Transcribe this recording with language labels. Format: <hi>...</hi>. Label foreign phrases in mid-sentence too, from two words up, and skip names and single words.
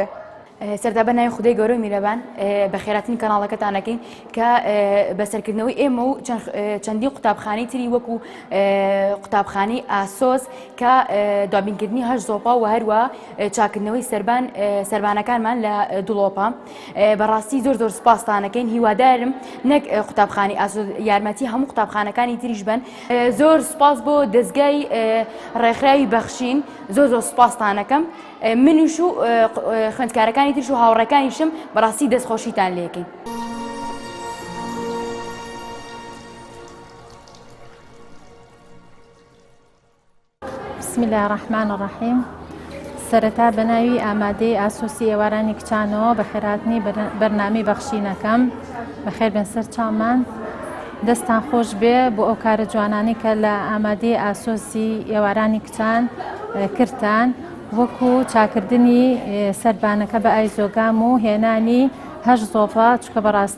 <ckb>سەرتا بەناوی خودەی گەورە و میرەبان بە خێراتنی کەناڵەکەتانەکەین کە بەسەرکردنەوەی ئێمە و چەندین قوتابخانەی تری وەکو قوتابخانەی ئاسۆس کە دابینکردنی هەش زۆپا و هەروە چاکردنەوەی سەربانەکانمان لە دڵۆپە بەڕاستی زۆر سپاسدانەکەین هیوادارم نەک قوتابخانەی ئاسۆس یارمەتی هەموو قوتابخانەکانی تریش بن. زۆر سپاس بۆ دەستگای ڕێکخراوی بەخشین زۆر سپاسدانەکەم منیش و خوێندکارەکانی تریش و هاوڕێکانیشم بەڕاستی دەستخۆشیتان لێکەین.</ckb> <ar>بسم الله الرحمن الرحیم.</ar> <ckb>سەرەتا بەناوی ئامادەی ئاسۆسی ئێوارانی کچانەوە بە خێراتنی بەرنامەی بەخشینەکەم بەخێر بێن سەر چاومان دەستان خۆش بێ بۆ ئەو کارە جوانانی کە لە ئامادەی ئاسۆسی ئێوارانی کچان کردتان وەکو چاکردنی سەربانەکە بە ئایزۆگام و هێنانی هەش زۆپا چکە بەڕاستی</ckb>